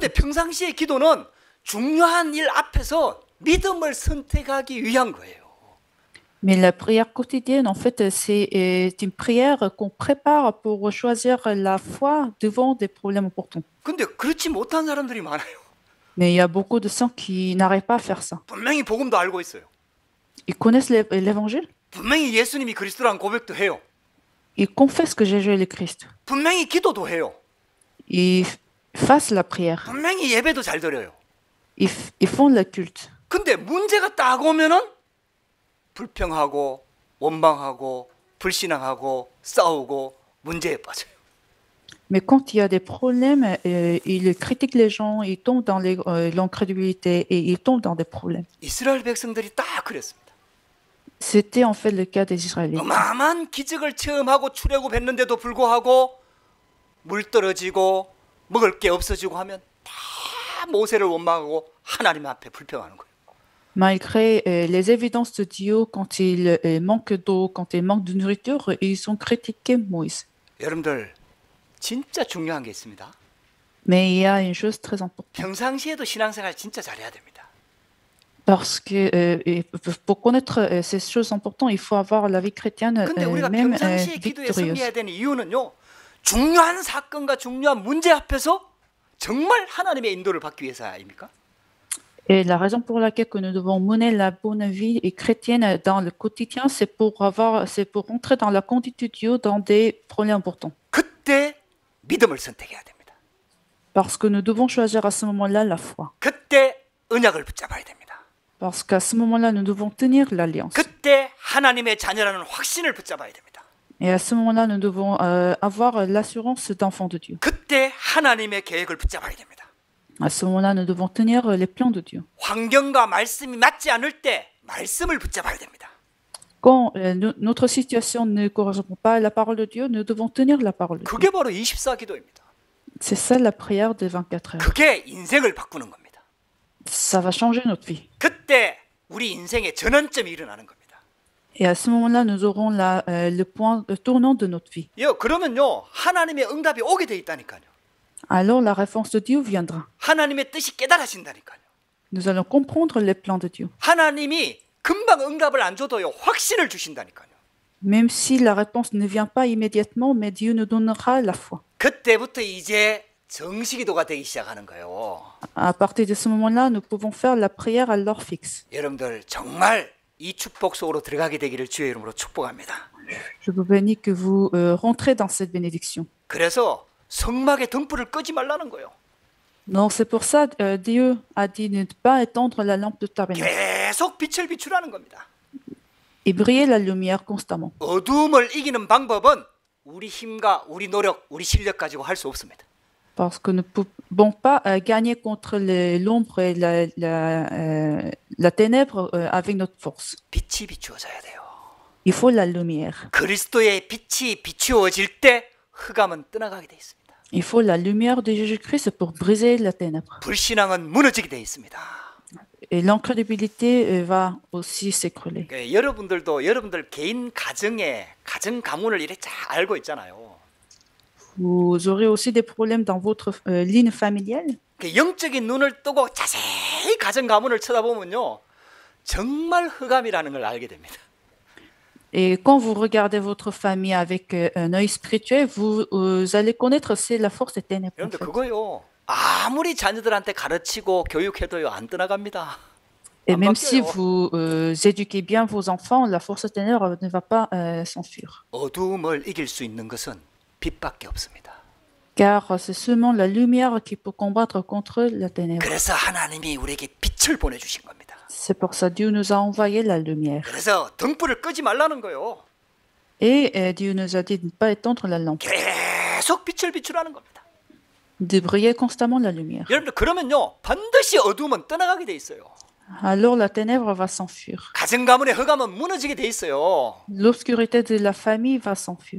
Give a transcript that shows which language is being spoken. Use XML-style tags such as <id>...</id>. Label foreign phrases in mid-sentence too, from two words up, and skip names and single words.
<ko>근데 평상시의 기도는 중요한 일 앞에서 믿음을 선택하기 위한 거예요.</ko> <fr>Mais la prière quotidienne, en fait, c'est une prière qu'on prépare pour choisir la foi devant des problèmes importants.</fr> <ko>근데 그렇지 못한 사람들이 많아요.</ko> <fr>Mais il y a beaucoup de saints qui n'arrivent pas à faire ça.</fr> <ko>분명히 복음도 알고 있어요.</ko> <fr>Ils connaissent l'évangile,</fr> <ko>분명히 예수님이 그리스도라는 고백도 해요.</ko> <fr>ils confessent que Jésus est le Christ.</fr> <ko>분명히 기도도 해요.</ko> <fr>Ils fassent la prière,</fr> <ko>분명히 예배도 잘 드려요.</ko> <fr>ils font le culte.</fr> <ko>근데 문제가 딱 오면은 불평하고 원망하고 불신앙하고 싸우고 문제에 빠져요.</ko> <fr>Mais quand il y a des problèmes, ils critiquent les gens, ils tombent dans l'incrédulité et ils tombent dans des problèmes.</fr> <ko>이스라엘 백성들이 딱 그랬습니다.</ko> <fr>C'était en fait le cas des Israélites.</fr> <ko>어마어마한 기적을 체험하고 출애굽했는데도 불구하고 물 떨어지고 먹을 게 없어지고 하면 다 모세를 원망하고 하나님 앞에 불평하는 거예요.</ko> <fr>Malgré les évidences de Dieu, quand il manque d'eau, quand il manque de nourriture, ils ont critiqué Moïse.</fr> <ko>여러분들 진짜 중요한 게 있습니다.</ko> <fr>Mais il y a une chose très importante.</fr> <ko>평상시에도 신앙생활 진짜 잘해야 됩니다.</ko> <fr>Parce que pour connaître ces choses importantes, il faut avoir la vie chrétienne</fr> <ko>근데 우리가</ko> <fr>même</fr> <ko>평상시에 기도에</ko> <fr>victorieuse.</fr> <ko>승리해야 되는 이유는요. 중요한 사건과 중요한 문제 앞에서 정말 하나님의 인도를 받기 위해서 아닙니까?</ko> <fr>Et la raison pour laquelle que nous devons mener la bonne vie et chrétienne dans le quotidien, c'est pour entrer dans la conduite de Dieu dans des problèmes importants.</fr> <ko>그때 믿음을 선택해야 됩니다.</ko> <fr>Parce que nous devons choisir à ce moment-là la foi.</fr> <ko>그때 언약을 붙잡아야 됩니다.</ko> <fr>Parce qu'à ce moment-là, nous devons tenir l'alliance.</fr> <ko>그때 하나님의 자녀라는 확신을 붙잡아야 됩니다.</ko> <fr>Et à ce moment-là, nous devons avoir l'assurance d'enfant de Dieu.</fr> <ko>그때 하나님의 계획을 붙잡아야 됩니다.</ko> <fr>À ce moment-là, nous devons tenir les plans de Dieu.</fr> <ko>환경과 말씀이 맞지 않을 때 말씀을 붙잡아야 됩니다.</ko> <fr>Quand notre situation ne correspond pas à la parole de Dieu, nous devons tenir la parole de Dieu.</fr> <ko>그게 바로 24 기도입니다.</ko> <fr>C'est ça la prière de 24 heures.</fr> <ko>그게 인생을 바꾸는 겁니다.</ko> <fr>Ça va changer notre vie.</fr> <ko>그때 우리 인생의 전환점이 일어나는 겁니다.</ko> <fr>Et à ce moment-là, nous aurons le point tournant de notre vie.</fr> <ko>그러면요 하나님의 응답이 오게 돼 있다니까요.</ko> <fr>Alors la réponse de Dieu viendra.</fr> <ko>하나님의 뜻이 깨달아진다니까요.</ko> <fr>Nous allons comprendre les plans de Dieu.</fr> <ko>하나님이 금방 응답을 안 줘도요 확신을 주신다니까요.</ko> <fr>Même si la réponse ne vient pas immédiatement, mais Dieu nous donnera la foi.</fr> <ko>그때부터 이제 정식기도가 되기 시작하는 거예요.</ko> <fr>À partir de ce moment-là, nous pouvons faire la prière à l'heure fixe.</fr> <ko>여러분들 정말 이 축복 속으로 들어가게 되기를 주의 이름으로 축복합니다.</ko> <fr>Je vous bénis que vous rentrez dans cette bénédiction.</fr> <ko>그래서 성막의 등불을 끄지 말라는 거예요.</ko> <fr>Donc c'est pour ça Dieu a dit de ne pas éteindre la lampe de tabernacle</fr> <ko>계속 빛을 비추라는 겁니다.</ko> <fr>et briller la lumière constamment.</fr> <ko>어둠을 이기는 방법은 우리 힘과 우리 노력, 우리 실력 가지고 할 수 없습니다.</ko> <fr>Parce que nous ne pouvons pas gagner contre l'ombre et la ténèbre avec notre force.</fr> <ko>빛이 비추어져야 돼요.</ko> <fr>Il faut la lumière.</fr> <ko>그리스도의 빛이 비추어질 때 흑암은 떠나가게 돼 있습니다.</ko> <fr>Il faut la lumière de Jésus-Christ pour briser la ténèbre.</fr> <ko>불신앙은 무너지게 돼 있습니다.</ko> <fr>Et l'incrédulité va aussi s'écrouler.</fr> <ko>여러분들도 여러분들 개인 가정의 가정 가문을 이렇게 잘 알고 있잖아요.</ko> <fr>Vous aurez aussi des problèmes dans votre ligne familiale.</fr> <ko>영적인 눈을 뜨고 자세히 가정 가문을 쳐다보면요, 정말 흑암이라는 걸 알게 됩니다.</ko> <fr>Et quand vous regardez votre famille avec un œil spirituel, vous allez connaître c'est la force des ténèbres. En</fr> <ko>여러분들</ko> <fr>fait.</fr> <ko>그거요, 아무리 자녀들한테 가르치고 교육해도요 안 떠나갑니다.</ko> <fr>Et</fr> <ko>안</ko> <fr>même si</fr> <ko>바뀌어요.</ko> <fr>vous éduquez bien vos enfants, la force des ténèbres ne va pas s'enfuir.</fr> <ko>어둠을 이길 수 있는 것은 빛밖에 없습니다.</ko> <fr>Car c'est seulement la lumière qui peut combattre contre la ténèbre.</fr> <ko>그래서 하나님이 우리에게 빛을 보내주신 겁니다.</ko> <fr>C'est pour ça que Dieu nous a envoyé la lumière.</fr> <ko>그래서 등불을 끄지 말라는 거예요.</ko> <fr>Et Dieu nous a dit de ne pas éteindre la lampe,</fr> <ko>계속 빛을 비추라는 겁니다.</ko> <fr>de briller constamment la lumière.</fr> <ko>여러분들 그러면요 반드시 어둠은 떠나가게 돼 있어요.</ko> <fr>alors la ténèbre va s'enfuir.</fr> <ko>가정 가문의 흑암은 무너지게 돼 있어요.</ko> <fr>L'obscurité de la famille va s'enfuir.</fr>